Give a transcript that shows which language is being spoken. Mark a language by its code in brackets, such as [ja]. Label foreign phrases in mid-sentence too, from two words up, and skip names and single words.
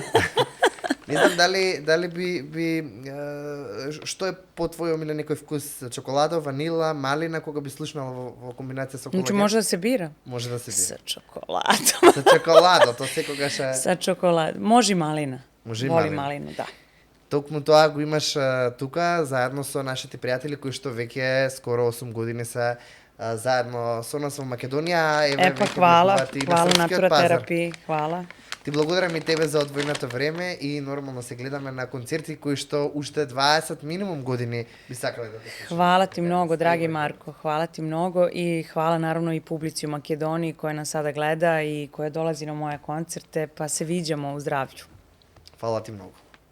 [mk] Не знам дали би што е по твој омилен некој вкус, чоколадо, ванила, малина, кога би слушнала во комбинација со Колаген? Значи може да се бира? Може да се бира. Со чоколадо. Со чоколадо, то секогаш е... Со чоколадо. Може и малина. Може и [sr] Volim [mk] малина. [sr] malinu, da. [mk] Токму тоа го имаш тука, заедно со нашите пријатели кои што веќе скоро 8 години се заедно со нас во Македонија. [sr] E pa [mk] веќе [sr] hvala, [mk] влегуваат и на [sr] hvala [mk] српскиот пазар. [sr] Naturoterapiji, hvala. [mk] Ти благодарам и тебе за одвоеното време и нормално се гледаме на концерти кои што уште 20 минимум години би сакале да те слушаме. [sr] Hvala ti mnogo, dragi Marko, hvala ti mnogo i hvala naravno i publici u Makedoniji koja nas sada gleda i koja dolazi na moje koncerte, pa se viđamo u zdravlju. [mk] Фала ти многу.